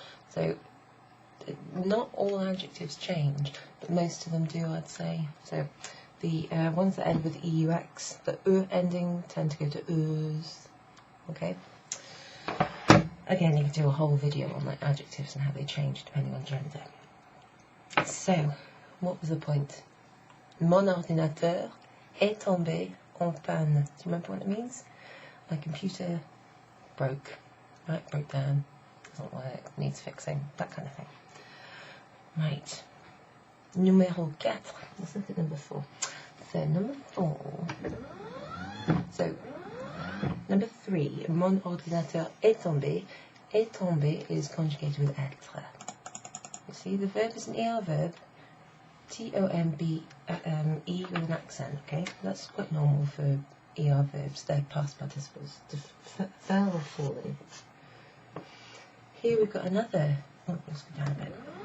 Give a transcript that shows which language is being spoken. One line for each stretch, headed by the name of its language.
English: So not all adjectives change, but most of them do, I'd say. So the ones that end with EUX, the U ending, tend to go to U's. Okay? Again, you can do a whole video on like adjectives and how they change depending on gender. So, what was the point?
French: Mon ordinateur est tombé en panne.
English: Do you remember what it means? My computer broke. Right, broke down. Doesn't work, needs fixing, that kind of thing. Right. Numéro 4. Let's look at number 4. So, number 4. So, number 3.
French: Mon ordinateur est tombé. Est tombé
English: is conjugated with être. You see, the verb is an ER verb. T-O-M-B, E with an accent, okay? That's quite normal for ER verbs. They're past participles. To fell or falling. Here we've got another. Oh, let's go down a bit.